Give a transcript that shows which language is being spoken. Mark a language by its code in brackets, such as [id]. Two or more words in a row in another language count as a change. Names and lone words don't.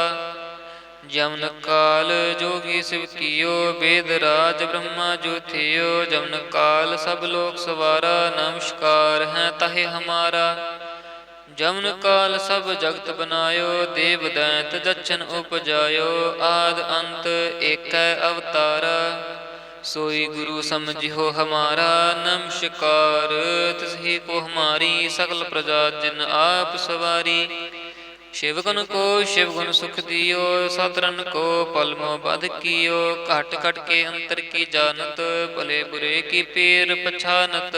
[bra] ਜਮਨ ਕਾਲ ਜੋਗੀ ਸਿਵ ਕੀਓ, ਵੇਦ ਰਾਜ ਬ੍ਰਹਮਾ ਜੋ ਥਿਓ। ਜਮਨ ਕਾਲ ਸਭ ਲੋਕ ਸਵਾਰਾ, ਨਮਸਕਾਰ ਹੈ ਤਾਹੇ ਹਮਾਰਾ। ਜਮਨ ਕਾਲ ਸਭ ਜਗਤ ਬਨਾਇਓ, ਦੇਵ ਦੈਂਤ ਜਛਨ ਉਪਜਾਇਓ। ਆਦ ਅੰਤ ਏਕੈ ਅਵਤਾਰਾ, सोई गुरु समझियो हमारा। नमस्कार तिसही को हमारी, सकल प्रजा जिन आप सवारी। शिवगुण को शिवगुण सुख दियो, सतरन को पलमो बध कियो। घट घट के अंतर की जानत, भले बुरे की पीर पछानत।